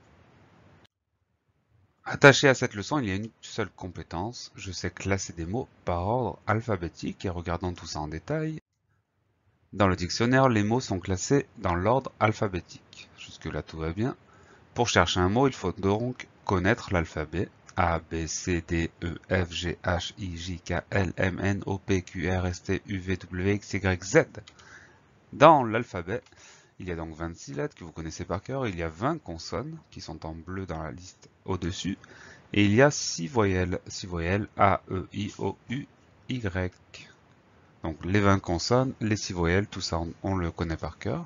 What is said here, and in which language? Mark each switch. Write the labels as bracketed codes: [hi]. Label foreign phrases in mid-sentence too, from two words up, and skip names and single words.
[fr] Attaché à cette leçon, il y a une seule compétence, je sais classer des mots par ordre alphabétique et regardons tout ça en détail. Dans le dictionnaire, les mots sont classés dans l'ordre alphabétique. Jusque-là, tout va bien. Pour chercher un mot, il faut donc connaître l'alphabet. A, B, C, D, E, F, G, H, I, J, K, L, M, N, O, P, Q, R, S, T, U, V, W, X, Y, Z. Dans l'alphabet, il y a donc 26 lettres que vous connaissez par cœur, il y a 20 consonnes qui sont en bleu dans la liste au-dessus, et il y a 6 voyelles A, E, I, O, U, Y. Donc les 20 consonnes, les 6 voyelles, tout ça on le connaît par cœur.